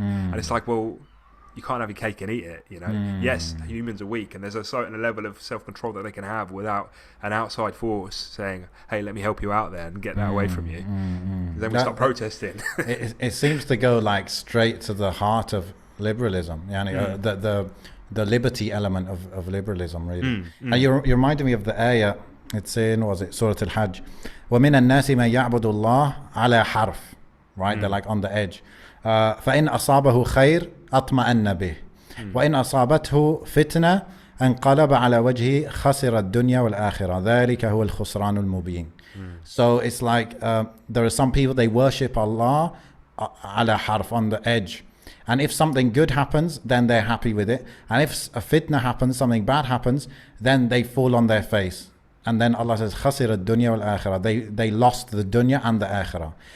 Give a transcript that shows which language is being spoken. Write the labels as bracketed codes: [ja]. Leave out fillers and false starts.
[en] And it's like, well, you can't have your cake and eat it, Yes, humans are weak, and there's a certain level of self-control that they can have without an outside force saying, hey, let me help you out there and get that away from you. Then we start protesting. it seems to go like straight to the heart of liberalism, the liberty element of liberalism, really. And you reminded me of the ayah. It's in, Surah Al-Hajj, [ar] وَمِنَ النَّاسِ مَنْ يَعْبُدُ اللَّهَ عَلَى حَرْفٍ, [en] right? They're like on the edge. [ar] فإن أصابه خير أطمأن به وإن أصابته فتنة انقلب على وجهه خسر الدنيا والآخرة ذلك هو الخسران المبين. [en] So it's like there are some people, they worship Allah [ar] على حرف, [en] on the edge, and if something good happens, then they're happy with it, and if a fitna happens, something bad happens, then they fall on their face. And then Allah says, [ar] خسر الدنيا والآخرة, [en] they lost the dunya and the akhirah.